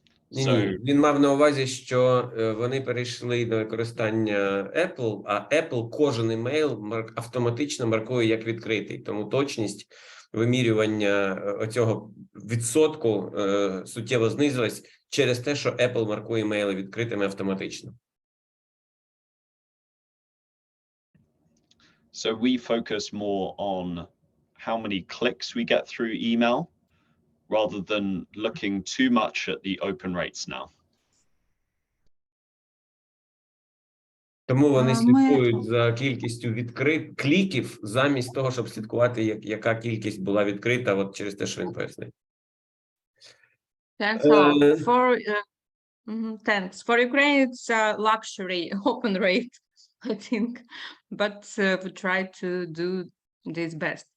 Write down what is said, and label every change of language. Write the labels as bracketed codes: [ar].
[uk] Ні, він мав на увазі, що вони перейшли до використання Apple, а Apple кожен імейл автоматично маркує як відкритий. Тому точність вимірювання оцього відсотку суттєво знизилась через те, що Apple маркує імейли відкритими автоматично. [en] So we focus more on how many clicks we get through email rather than looking too much at the open rates now. [uk] Тому вони слідкують за кількістю кліків замість того, щоб слідкувати, яка кількість була відкрита, от через те, що він пояснив. [en] Thanks a lot. Thanks. For Ukraine, it's a luxury open rate, I think, but we try to do this best.